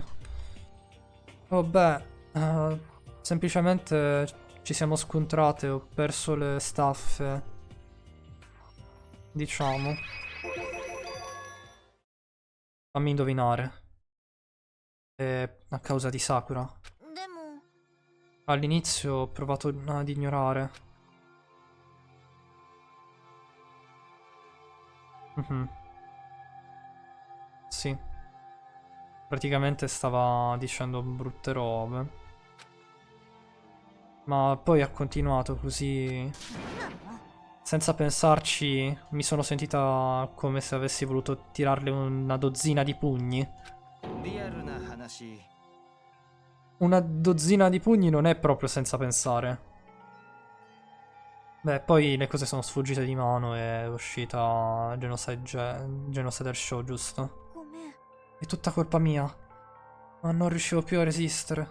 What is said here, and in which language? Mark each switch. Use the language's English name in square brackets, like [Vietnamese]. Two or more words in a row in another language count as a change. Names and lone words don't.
[Italian] Oh beh, semplicemente ci siamo scontrate, ho perso le staffe. Diciamo. Fammi indovinare. È a causa di Sakura. [Japanese] でも [Italian] All'inizio ho provato ad ignorare. Mhm. Sì. Praticamente stava dicendo brutte robe. Ma poi ha continuato così. Senza pensarci, mi sono sentita come se avessi voluto tirarle una dozzina di pugni. [Japanese] リアルな話 [Italian] Una dozzina di pugni non è proprio senza pensare. Beh, poi le cose sono sfuggite di mano e è uscita Genocider Show, giusto? [Japanese] ごめん [Italian] È tutta colpa mia. Ma non riuscivo più a resistere.